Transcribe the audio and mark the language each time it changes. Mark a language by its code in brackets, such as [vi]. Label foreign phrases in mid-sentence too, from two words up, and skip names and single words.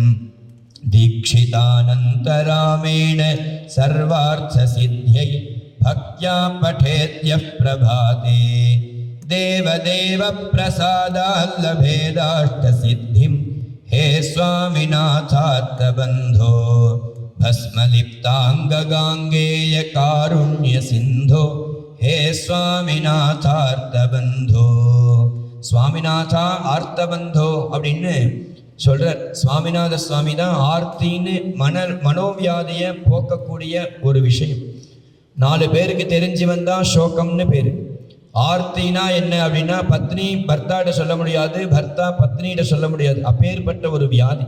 [sa] दीक्षितानन्तरामेण सर्वार्थसिद्ध्यै भक्त्या पठेद्यः प्रभाते देवदेवप्रसादाल्लभेदाष्टसिद्धिं हे स्वामिनाथार्तबन्धो भस्मलिप्ताङ्गगाङ्गेय कारुण्यसिन्धो हे स्वामिनाथार्तबन्धो स्वामिनाथा आर्तबन्धो [ta] அப்படின்னு சொல்றார். சுவாமிநாத சுவாமி தான் ஆர்த்தின்னு மனோவியாதியை போக்கக்கூடிய ஒரு விஷயம். 4 பேருக்கு தெரிஞ்சு வந்தா சோகம்னு பேரு. ஆர்த்தினா என்ன அப்படின்னா, பத்னி பர்த்தாட்ட சொல்ல முடியாது, பர்த்தா பத்னிகிட்ட சொல்ல முடியாது, அப்பேற்பட்ட ஒரு வியாதி.